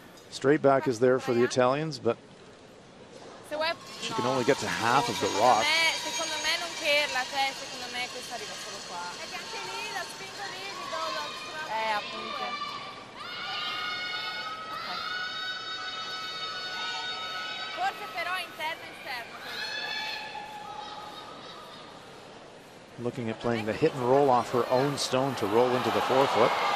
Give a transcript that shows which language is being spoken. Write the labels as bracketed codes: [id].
[en] Straight back is there for the Italians, but she can only get to half of the rock. [it] Secondo me non curla, cioè secondo me questa arriva solo qua. Perché anche lì la spingo lì, gli do la appunto. Forse però interno esterno questo. [en] Looking at playing the hit and roll off her own stone to roll into the 4-foot.